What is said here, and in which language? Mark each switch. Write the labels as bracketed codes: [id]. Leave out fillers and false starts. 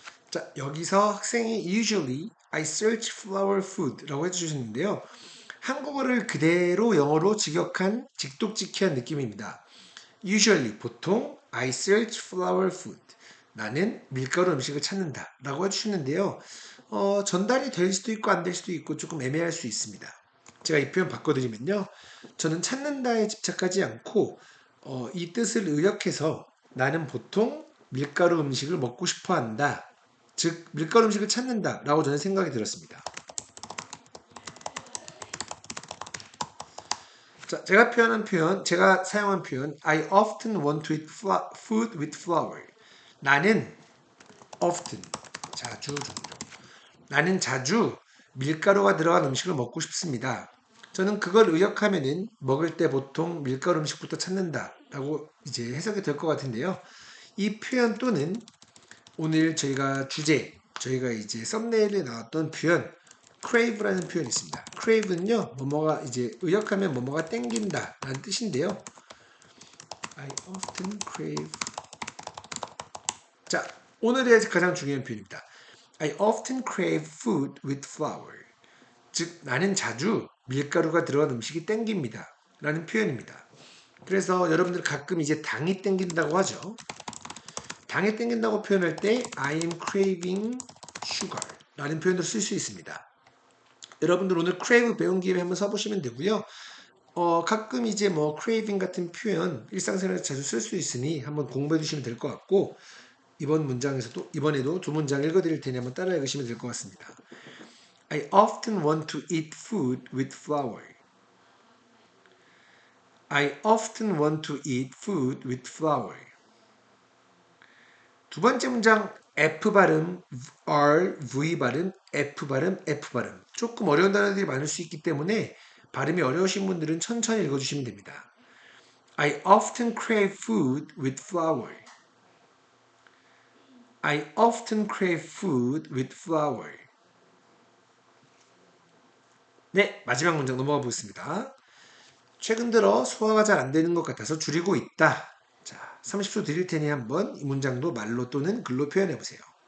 [ko] 자, 여기서 학생이 [en] usually I search flower food [ko] 라고 해주셨는데요. 한국어를 그대로 영어로 직역한 직독직히한 느낌입니다. [en] Usually 보통 I search flower food. [ko] 나는 밀가루 음식을 찾는다 라고 해주시는데요. 전달이 될 수도 있고 안 될 수도 있고 조금 애매할 수 있습니다. 제가 이 표현 바꿔드리면요. 저는 찾는다에 집착하지 않고 이 뜻을 의역해서 나는 보통 밀가루 음식을 먹고 싶어 한다. 즉 밀가루 음식을 찾는다 라고 저는 생각이 들었습니다. 자, 제가 사용한 표현 [en] I often want to eat food with flour. [ko] 나는 often, 자주 종종. 나는 자주 밀가루가 들어간 음식을 먹고 싶습니다. 저는 그걸 의역하면은 먹을 때 보통 밀가루 음식부터 찾는다 라고 이제 해석이 될 것 같은데요. 이 표현 또는 오늘 저희가 이제 썸네일에 나왔던 표현 crave라는 표현이 있습니다. crave는요, 뭐뭐가 이제 의역하면 뭐뭐가 땡긴다 라는 뜻인데요. [en] I often crave. [ko] 자, 오늘의 가장 중요한 표현입니다. [en] I often crave food with flour. [ko] 즉, 나는 자주 밀가루가 들어간 음식이 땡깁니다. 라는 표현입니다. 그래서 여러분들 가끔 이제 당이 땡긴다고 하죠. 당이 땡긴다고 표현할 때 [en] I am craving sugar [ko] 라는 표현도 쓸 수 있습니다. 여러분들 오늘 crave 배운 김에 한번 써보시면 되고요. 가끔 이제 뭐 craving 같은 표현 일상생활에서 자주 쓸 수 있으니 한번 공부해 주시면 될 것 같고 이번에도 두 문장 읽어드릴 테니 한번 따라 읽으시면 될 것 같습니다. [en] I often want to eat food with flour. I often want to eat food with flour. [ko] 두 번째 문장 F 발음, R, V 발음, F 발음, F 발음. 조금 어려운 단어들이 많을 수 있기 때문에 발음이 어려우신 분들은 천천히 읽어주시면 됩니다. [en] I often crave food with flour. I often crave food with flour. [ko] 네, 마지막 문장 넘어가 보겠습니다. 최근 들어 소화가 잘 안 되는 것 같아서 줄이고 있다. 자, 30초 드릴 테니 한번 이 문장도 말로 또는 글로 표현해 보세요.